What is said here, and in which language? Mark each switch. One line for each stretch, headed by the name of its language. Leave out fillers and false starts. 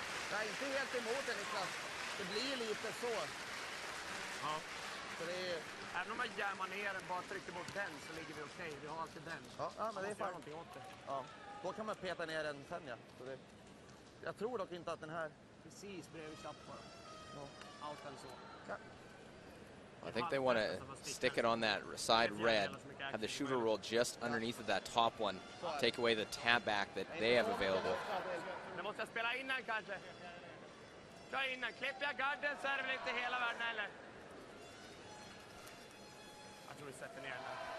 Swedish: Jag är inte helt emot den, Niklas. Det blir lite så. Ja. Så det är... Även om man jammar ner den, bara trycker bort den så ligger vi okej. Vi har alltid den. Ja, men det är fan någonting åt det. Ja. Då kan man peta ner den sen, ja. Så det... Jag tror dock inte att den här... Precis bredvid chappen. Ja. Allt eller så. Ja.
English: I think they want to stick it on that side red, have the shooter roll just underneath of that top one, take away the tab back that they have available.
Swedish: Du måste spela innan kanske. Kör innan. Klipper jag garden så är det väl inte hela världen heller. Jag tror vi sätter ner den där.